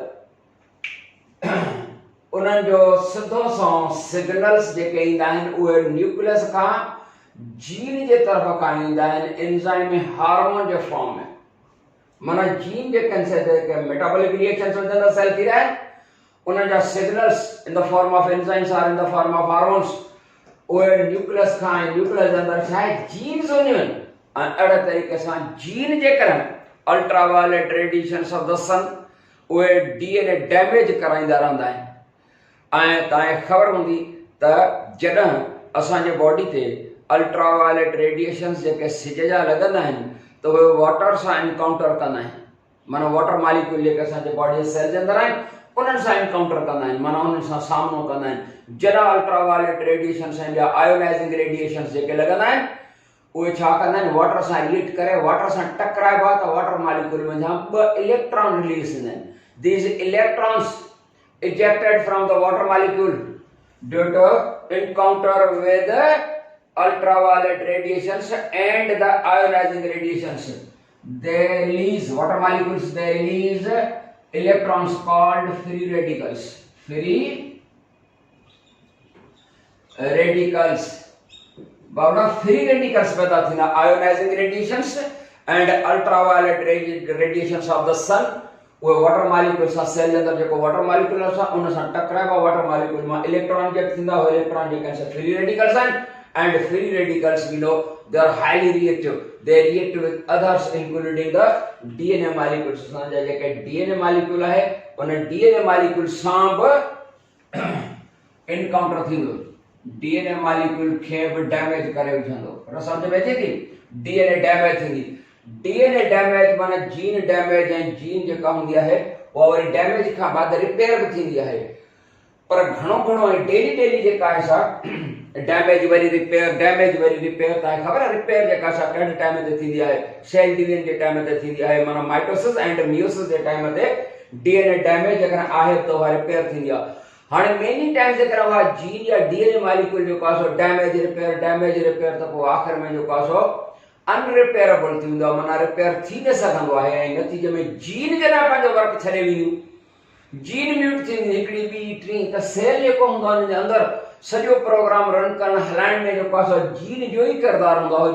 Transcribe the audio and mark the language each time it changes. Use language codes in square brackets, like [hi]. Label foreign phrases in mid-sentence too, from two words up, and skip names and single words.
[sd] उन्हनि जो सिधो सो सिग्नल्स जेके ईंदा आहिनि उहे न्यूक्लियस खां जीन जे तरफ़ खां ईंदा आहिनि [en] enzyme hormone [sd] जे फॉर्म में। माना जीन जेके आहिनि से [en] metabolic reactions [sd] जे अंदर सेल थी रहिया आहिनि, उन्हनि जा सिग्नल्स [en] in the form of enzymes or in the form of hormones, [sd] उहे न्यूक्लियस खां न्यूक्लियस जे अंदर छा आहे जीन्स हूंदियूं आहिनि ऐं अहिड़े तरीक़े सां जीन जे करे [en] ultraviolet radiations of the sun [sd] उहे [en] DNA damage [sd] कराईंदा रहंदा आहिनि। ऐं तव्हांखे ख़बर हूंदी त जॾहिं असांजे बॉडी ते [en] ultraviolet radiations [sd] जेके सिज जा लॻंदा आहिनि त उहे वाटर सां एनकाउंटर कंदा आहिनि, माना [en] water molecule [sd] जेके असांजे बॉडी जे सेल जे अंदर आहिनि उन्हनि सां एनकाउंटर कंदा आहिनि, माना उन्हनि सां सामनो कंदा आहिनि। जॾहिं [en] ultraviolet radiations [sd] ऐं ॿिया [en] ionizing radiations [sd] जेके लॻंदा आहिनि उहे छा कंदा आहिनि, वाटर सां रिलेट करे वाटर सां टकराइबा त [en] water molecule [sd] में जा 2 इलेक्ट्रॉन रिलीज थींदा आहिनि। [en] these electrons ejected from the water molecule due to encounter with the ultraviolet radiations and the ionizing radiations, they release water molecules, they release electrons called free radicals, बाबा free radicals [sd] पैदा थींदा [en] ionizing radiations and ultraviolet radiations of the sun, [sd] वो [en] water molecule [sd] सां सेल जे अंदर जेको [en] water molecule [sd] सां उन सां टकराइबा [en] water molecule [sd] मां इलेक्ट्रॉन जेके थींदा हो इलेक्ट्रॉन जेके से [en] free radicals [sd] आहिनि [en] and free radicals we know they are highly reactive, they react with others including the DNA molecules. [sd] असांजा जेके [en] DNA molecule [sd] आहे उन [en] DNA molecule [sd] सां बि एनकाउंटर थींदो, [en] DNA molecule [sd] खे बि डैमेज करे विझंदो। पर सम्झ में अचे थी, [en] DNA damage [sd] थींदी, [en] DNA damage [sd] माना [en] gene damage [sd] ऐं जीन जेका हूंदी आहे उहा वरी डैमेज खां बाद रिपेयर बि थींदी आहे। पर घणो घणो ऐं डेली जेका आहे सा डैमेज वरी रिपेयर, डैमेज वरी रिपेयर। तव्हांखे ख़बर आहे रिपेयर जेका सा कहिड़े टाइम ते थींदी आहे, [en] cell division [sd] जे टाइम ते थींदी आहे, माना [en] mitosis and meiosis [sd] जे टाइम ते [en] DNA damage [sd] जेकॾहिं आहे त उहा रिपेयर थींदी आहे। हाणे [en] many time [sd] जेकॾहिं उहा जीन या [en] DNA molecule [sd] जेको आहे सो [en] damage repair [sd] त पोइ आख़िर में जेको आहे सो अनरिपेयरेबल थींदो आहे, माना रिपेयर थी न सघंदो आहे ऐं नतीजे में जीन जॾहिं पंहिंजो वर्क छॾे वेंदियूं, जीन म्यूट थींदी हिकिड़ी ॿी टी, त सेल जेको हूंदो आहे हुनजे अंदर सॼो प्रोग्राम रन करण हलाइण में जेको आहे सो जीन जो ई किरदारु हूंदो आहे।